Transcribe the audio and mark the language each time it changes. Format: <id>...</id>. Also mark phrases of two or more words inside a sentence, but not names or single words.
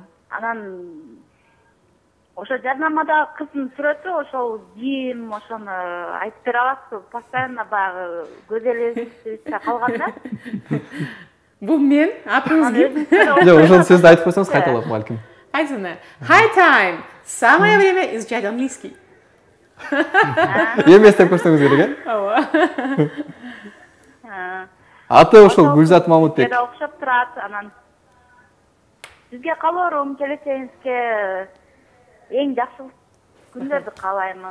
<ky>Анан ошо жарнамадагы кыздын сүрөтү, ошол кийим, ошону айтып бере аласызбы? Постоянно баягы көз элестирипте калган да. Бул мен, атыңыз ким? Жок, ошол сөздү айтып койсоңуз кайталап балким. Кайсыны?</ky> <en>High time.</en> <ru>Самое время изучать английский.</ru> <ky>Эмес деп көрсөңүз керек, э? Аты ошол Гүлзат Мамытбек. Бизге окшоп турат, анан сизге каалоорум, келечегиңизге эң жакшы күндөрдү каалаймын.</ky>